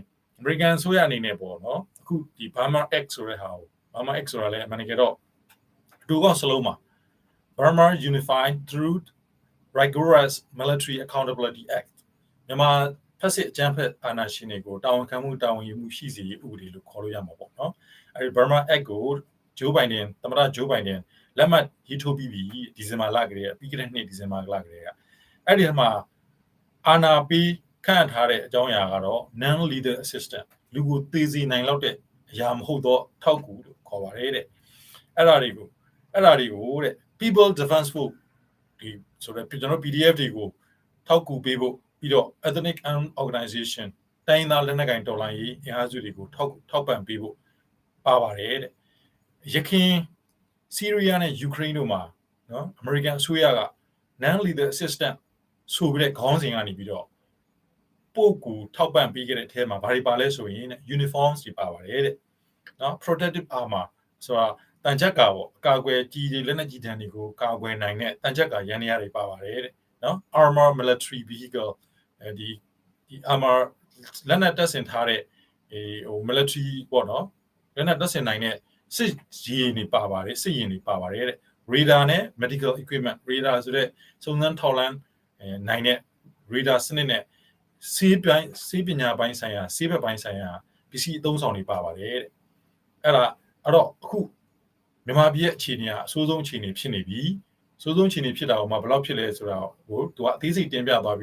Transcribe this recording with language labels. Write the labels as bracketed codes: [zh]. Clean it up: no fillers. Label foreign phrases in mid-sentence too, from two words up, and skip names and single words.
[my] American ဆိုရအနေနဲ့ပေါ့เนาะအခုဒီ Burma Act ဆိုတဲ့ဟာကို Burma Act ဆိုတာလဲအမှန်တကယ်တော့တူကောစလုံးမှာ Burma Unified Through Rigorous Military Accountability Act မြန်မာဖက်စစ်အကြမ်းဖက်အာဏာရှင်တွေကိုတာဝန်ခံမှုတာဝန်ယူမှုရှိစေရေးဥပဒေလို့ခေါ်လို့ရမှာပေါ့เนาะအဲဒီ Burma Act ကိုJoe Biden သမ္မတ Joe Biden လက်မှတ်ရေးထိုးပြီးဒီဇင်ဘာလကလေးပြီးခဲ့တဲ့နှစ်ဒီဇင်ဘာလကလေးကအဲ့ဒီမှာအာဏာပေးခန့်ထားတဲ့အကြောင်းအရာကတော့ [en] non lethal assistant [my] လူ ကိုသေစေနိုင်လောက်တဲ့အရာမဟုတ်တော့ထောက်ကူလို့ခေါ်ပါတယ်တဲ့အဲ့ဒါတွေကိုတဲ့ People Defense Force ဒီဆိုတော့ကျွန်တော် PDF တွေကိုထော က်ကူပေးဖို့ပြီးတော့ [en] Ethnic Organization [my] တိုင်းသားလက်နက်ကိုင်တော်လှန်ရေးအင်အားစုတွေကိုထောက်ပံ့ပေးဖို့ပါပါတယ်တဲ့ ရခိုင်ဆီးရီးယားနဲ့ယူကရိန်းတို့မှာနော် American အစိုးရက [en] non lethal assistant [my] ဆိုပြီးတဲ့ခေါင်းစဉ်ကနေပြီးတော့ပို့ကူထောက်ပံ့ပေးခဲ့တဲ့အထဲမှာဘာတွေပါလဲဆိုရင် uniforms တွေပါပါတယ်တဲ့နော် [en] protective armor [my] ဆိုတာတန်ချက်ကာပေါ့အကာအကွယ်ကြီးတွေလက်နက်ကြီးတန်းတွေကိုကာကွယ်နိုင်တဲ့တန်ချက်ကာရန်ရာတွေပါပါတယ်တဲ့နော် [en] armor military vehicle [my] ဒီ armor လက်နက်တပ်ဆင်ထားတဲ့military ပေါ့နော်လက်နက်တပ်ဆင်နိုင်တဲ့စစ်ရင်တွေပါပါတယ်စစ်ရင်တွေပါပါတယ်တဲ့ radar နဲ့ [en] medical equipment [my] radar ဆိုတဲ့စုံစမ်းထောက်လှမ်းနိုင်တဲ့ radar စနစ်နဲ့ဆေးပညာပိုင်းဆိုင်ရာဆေးဘက်ပိုင်းဆိုင်ရာ ပစ္စည်းအသုံးဆောင်တွေပါပါတယ်တဲ့အဲ့တော့အခုမြန်မာပြည်ရဲ့အခြေအနေကအဆိုးဆုံးအခြေအနေဖြစ်နေပြီအဆိုးဆုံးအခြေအနေဖြစ်တာကမှဘယ်လောက်ဖြစ်လဲဆိုတာကိုသူကအသေးစိတ်တင်ပြသွား